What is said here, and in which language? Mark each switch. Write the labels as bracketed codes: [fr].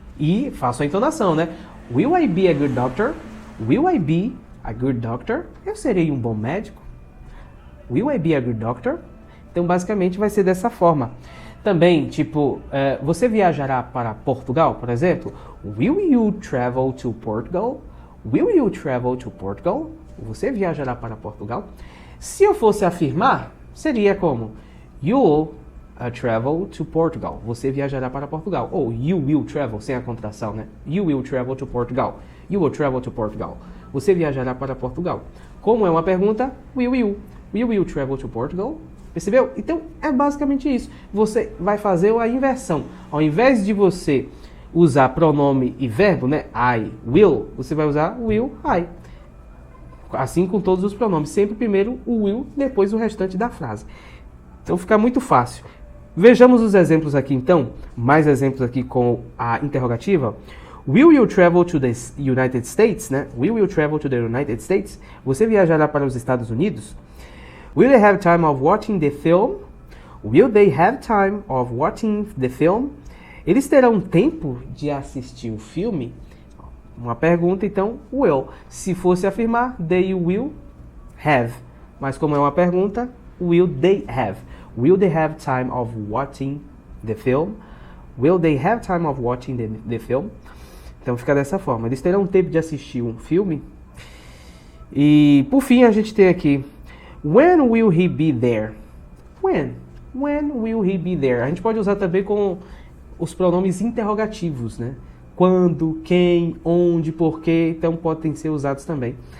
[pt] E faço a entonação, né? [en] Will I be a good doctor? Will I be a good doctor? [pt] Eu serei um bom médico? [en] Will I be a good doctor? [pt] Então, basicamente, vai ser dessa forma. Também, tipo, você viajará para Portugal, por exemplo? [en] Will you travel to Portugal? Will you travel to Portugal? [pt] Você viajará para Portugal? Se eu fosse afirmar, seria como [en] you'll travel to Portugal. [pt] Você viajará para Portugal. Ou [en] you will travel, [pt] sem a contração, né? [en] You will travel to Portugal. You will travel to Portugal. [pt] Você viajará para Portugal. Como é uma pergunta, will you? [en] Will you travel to Portugal? [pt] Percebeu? Então, é basicamente isso. Você vai fazer a inversão. Ao invés de você usar pronome e verbo, né? I will, você vai usar will, I. Assim com todos os pronomes. Sempre primeiro o will, depois o restante da frase. Então fica muito fácil. Vejamos os exemplos aqui então. Mais exemplos aqui com a interrogativa. [en] Will you travel to the United States, né? Will you travel to the United States? [pt] Você viajará para os Estados Unidos? [en] Will they have time of watching the film? Will they have time of watching the film? [pt] Eles terão tempo de assistir o filme? Uma pergunta, então, will. Se fosse afirmar, [en] they will have. [pt] Mas como é uma pergunta, [en] will they have? Will they have time of watching the film? Will they have time of watching the film? [pt] Então fica dessa forma. Eles terão tempo de assistir um filme? E por fim a gente tem aqui, [en] when will he be there? When? When will he be there? [pt] A gente pode usar também com os pronomes interrogativos, né? Quando, quem, onde, porquê, então podem ser usados também.